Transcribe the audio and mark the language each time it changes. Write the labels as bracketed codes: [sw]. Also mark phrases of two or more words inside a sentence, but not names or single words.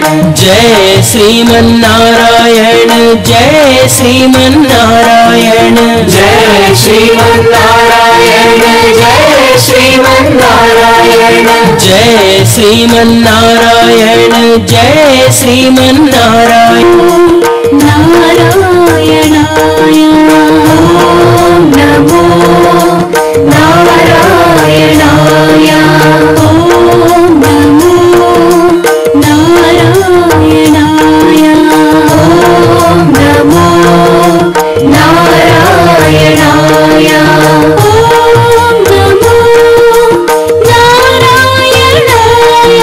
[sa] జయ శ్రీమన్నారాయణ జయ శ్రీమన్నారాయణ జయ శ్రీమన్నారాయణ జయ శ్రీమన్నారాయణ జయ శ్రీమన్నారాయణ జయ శ్రీమన్నారాయణ నారాయణాయ ఓం నమో నారాయణాయ ఓం నమో నారాయణాయ ఓం నమో నారాయణాయ ఓం నమో నారాయణాయ